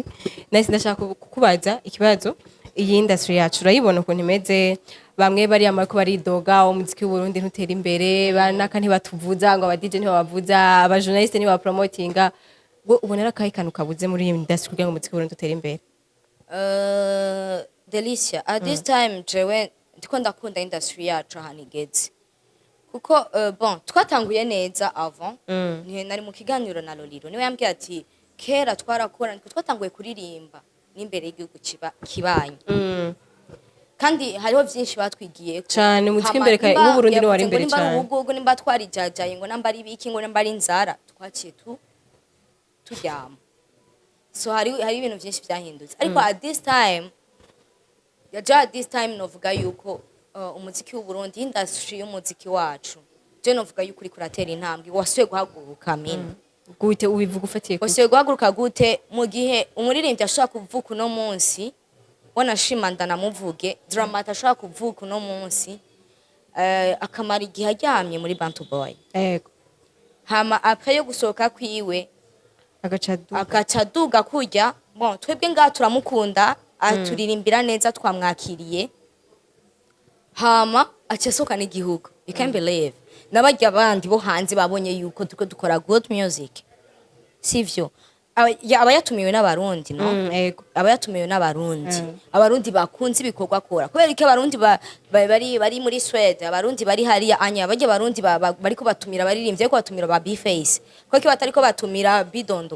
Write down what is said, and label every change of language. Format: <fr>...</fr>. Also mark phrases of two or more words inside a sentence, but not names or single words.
<rn>Nice ndashaka kukubaza ikibazo. Iyi industry yacu urayibona ukuntu imeze, bamwe bari amariko baridoga umuziki w'u Burundi ntutera imbere, banaka ntibatuvuza ngo aba DJ ntibavuza, aba journalist ntibapromotinga. Ubonera akahe kantu kabuze muri iyi industry kugira ngo umuziki w'u Burundi utere imbere? Delicia,</rn> <en>at this time</en> <rn>jewe ndiko ndakunda industry yacu ahantu igeze. Kuko bon twatanguye neza avant nari mu kiganiro na Loliro niwe yambwiye ati kera twarakora niko twatanguye kuririmba n'imbere y'igihugu kibanye kandi hariho byinshi batwigiye cyane umuziki imbere ka mu Burundi no wari imbere cyane ubwo nimba twarijajaye ngo namba ari biki ngo namba ari inzara twaciye turyama so hari ibintu byinshi byahindutse ariko</rn> <en>at this time</en> <rn>novuga yuko umuziki w'u Burundi industry y'umuziki wacu je novuga yuko uri kuratera intambwe wasuye guhaguruka mina gute ubivuga ufatiye wasuye guhaguruka gute mu gihe umuririmbyi ashaka kuvuka no munsi wanashimanda namuvuge dramata ashaka kuvuka no munsi akamara igihe aryamye muri Bantu Boy yego hama après yo gusohoka kwiwe agacaduga kujya bon twebwe ngaha turamukunda aturirimbira neza twamwakiriye hama acasohoka n'igihugu</rn> <en>you can believe</en> <rn>nabajya abandi bo hanze babonye yuko tuko dukora</rn> <en>good music</en> <rn>sivyo aba yatumiwe n'abarundi no aba yatumiwe n'abarundi abarundi bakunze ibikorwa akora kubera ko abarundi bari muri Sweden abarundi bari hariya anya bajye abarundi bariko batumira baririmbye ko batumira ba B-Face kuko batariko batumira Bidondo</rn>